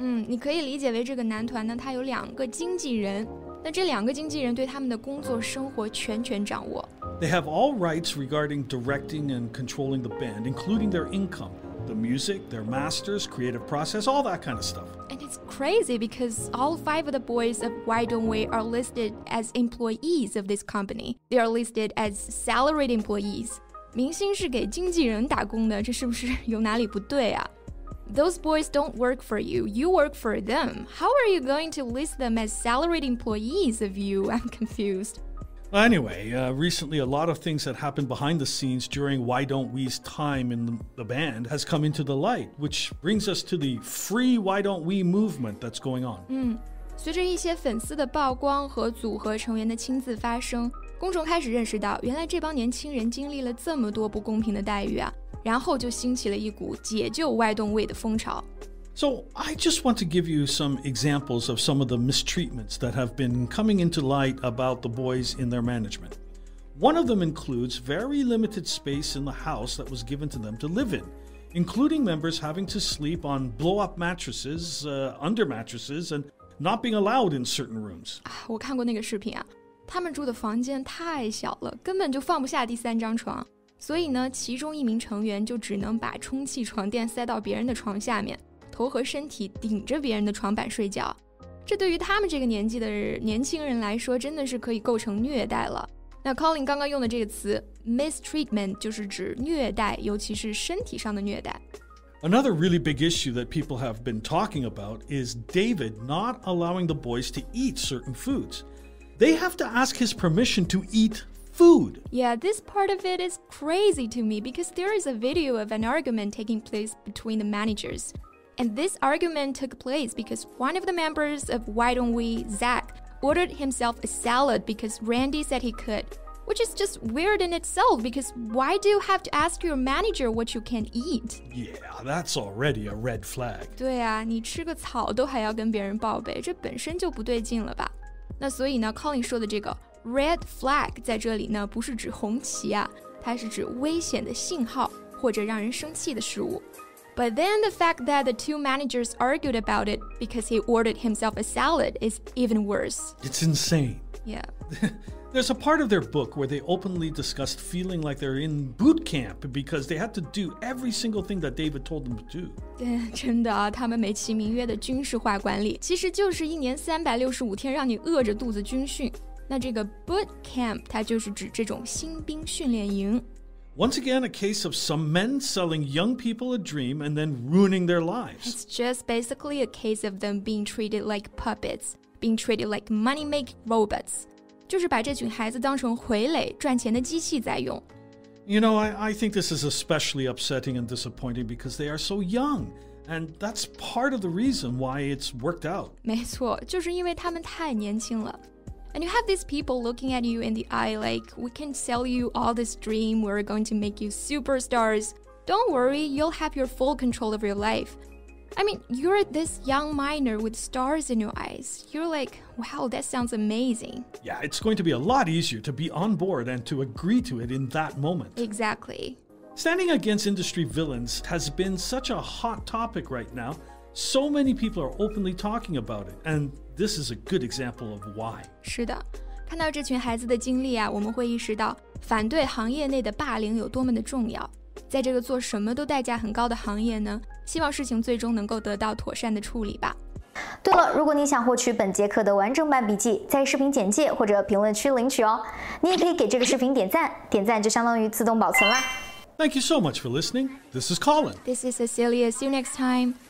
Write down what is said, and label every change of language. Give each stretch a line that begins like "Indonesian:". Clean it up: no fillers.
Chinese: 你可以理解为这个男团呢，他有2个经纪人，那这2个经纪人对他们的工作生活全权掌握。
English: They have all rights regarding directing and controlling the band, including their income, the music, their masters, creative process, all that kind of stuff. And it's crazy because all 5 of the boys of Why Don't We are listed as employees of this company. They are listed as salaried employees.
Chinese: 明星是给经纪人打工的，这是不是有哪里不对啊？
English: Those boys don't work for you, you work for them. How are you going to list them as salaried employees of you? I'm confused. Anyway, recently a lot of things that happened behind the scenes during Why Don't We's time in the band has come into the light, which brings us to the free Why Don't We movement that's going on.
Chinese: 随着一些粉丝的曝光和组合成员的亲自发声，公众开始认识到，原来这帮年轻人经历了这么多不公平的待遇啊，然后就兴起了一股解救Why Don't We的风潮。
English: So I just want to give you some examples of some of the mistreatments that have been coming into light about the boys in their management. One of them includes very limited space in the house that was given to them to live in, including members having to sleep on blow-up mattresses, under mattresses, and not being allowed in certain rooms.
Chinese: 我看过那个视频啊，他们住的房间太小了，根本就放不下第3张床，所以呢，其中一名成员就只能把充气床垫塞到别人的床下面。头和身体顶着别人的床板睡觉，这对于他们这个年纪的年轻人来说，真的是可以构成虐待了。那 Colin 刚刚用的这个词 mistreatment 就是指虐待，尤其是身体上的虐待。
English: Another really big issue that people have been talking about is David not allowing the boys to eat certain foods. They have to ask his permission to eat food. Yeah, this part of it is crazy to me because there is a video of an argument taking place between the managers.And this argument took place because one of the members of Why Don't We, Zach, ordered himself a salad because Randy said he could, which is just weird in itself because why do you have to ask your manager what you can eat? Yeah, that's already a red flag.
Chinese: 对啊，你吃个草都还要跟别人报备，这本身就不对劲了吧？那所以呢 ，Colin 说的这个 red flag 在这里呢，不是指红旗啊，它是指危险的信号或者让人生气的事物。
English: But then the fact that the 2 managers argued about it because he ordered himself a salad is even worse. It's insane. Yeah. There's a part of their book where they openly discussed feeling like they're in boot camp because they had to do every single thing that David told them to do.
Chinese: 对，真的啊，他们美其名曰的军事化管理，其实就是1年365天让你饿着肚子军训。那这个 boot camp 它就是指这种新兵训练营。
English: Once again, a case of some men selling young people a dream and then ruining their lives. It's just basically a case of them being treated like puppets, being treated like money-making robots.
Chinese: 就是把这群孩子当成傀儡，赚钱的机器在用。
English: You know, I think this is especially upsetting and disappointing because they are so young. And that's part of the reason why it's worked out.
Chinese: 没错，就是因为他们太年轻了。
English: And you have these people looking at you in the eye like, we can sell you all this dream, we're going to make you superstars. Don't worry, you'll have your full control of your life. I mean, you're this young minor with stars in your eyes. You're like, wow, that sounds amazing. Yeah, it's going to be a lot easier to be on board and to agree to it in that moment. Exactly. Standing against industry villains has been such a hot topic right now. So many people are openly talking about it, and this is a good example of why.
Chinese: 是的，看到这群孩子的经历啊，我们会意识到反对行业内的霸凌有多么的重要。在这个做什么都代价很高的行业呢，希望事情最终能够得到妥善的处理吧。对了，如果你想获取本节课的完整版笔记，在视频简介或者评论区领取哦。你也可以给这个视频点赞，点赞就相当于自动保存啦。
English: Thank you so much for listening. This is Colin. This is Cecilia. See you next time.